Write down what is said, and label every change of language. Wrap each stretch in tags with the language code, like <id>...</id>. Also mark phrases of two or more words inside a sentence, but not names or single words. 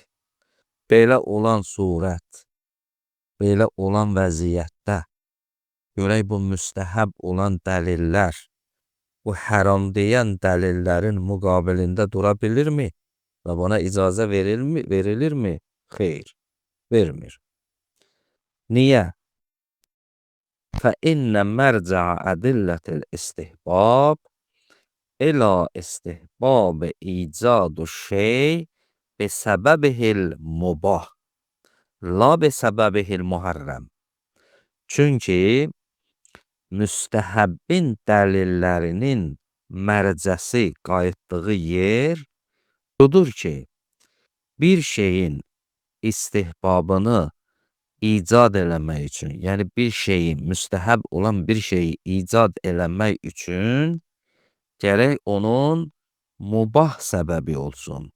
<az>Belə olan surət, belə olan vəziyyətdə, görək bu müstəhəb olan dəlillər, bu haram deyən dəlillərin müqabilində dura bilirmi? Və buna icazə verilirmi? Xeyr, vermir. Niyə?</az> <ar>فَإِنَّ مَرْجَعَ أَدِلَّةِ الْإِسْتِحْبَابِ إِلَى إِسْتِحْبَابِ إِيجَادُ الشَّيْءِ بِسَبَبِهِ الْمُبَاح la بِسَبَبِهِ الْمُحَرَّم.</ar> <az>Çünki müstəhəbbin dəlillərinin mərcəsi, qayıtdığı yer budur ki, bir şeyin istihbabını icad eləmək üçün, yəni bir şeyi, müstəhəb olan bir şeyi icad eləmək üçün gərək onun mubah səbəbi olsun.</az>